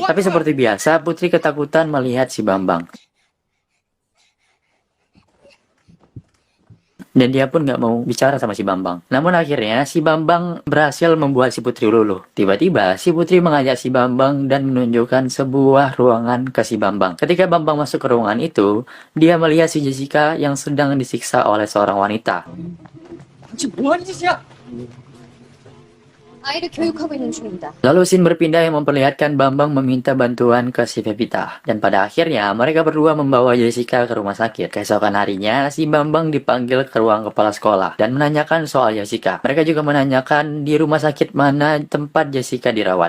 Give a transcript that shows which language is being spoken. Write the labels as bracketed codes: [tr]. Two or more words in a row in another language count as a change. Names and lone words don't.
[id] Tapi seperti biasa, Putri ketakutan melihat si Bambang. Dan dia pun nggak mau bicara sama si Bambang. Namun akhirnya si Bambang berhasil membuat si Putri luluh. Tiba-tiba si Putri mengajak si Bambang dan menunjukkan sebuah ruangan ke si Bambang. Ketika Bambang masuk ke ruangan itu, dia melihat si Jessica yang sedang disiksa oleh seorang wanita. [ko] 지금 뭐 하는 짓이야? 아이를 교육하고 있는 중입니다. [id] Lalu scene berpindah yang memperlihatkan Bambang meminta bantuan ke si Pevita. Dan pada akhirnya mereka berdua membawa Jessica ke rumah sakit. Keesokan harinya si Bambang dipanggil ke ruang kepala sekolah dan menanyakan soal Jessica. Mereka juga menanyakan di rumah sakit mana tempat Jessica dirawat.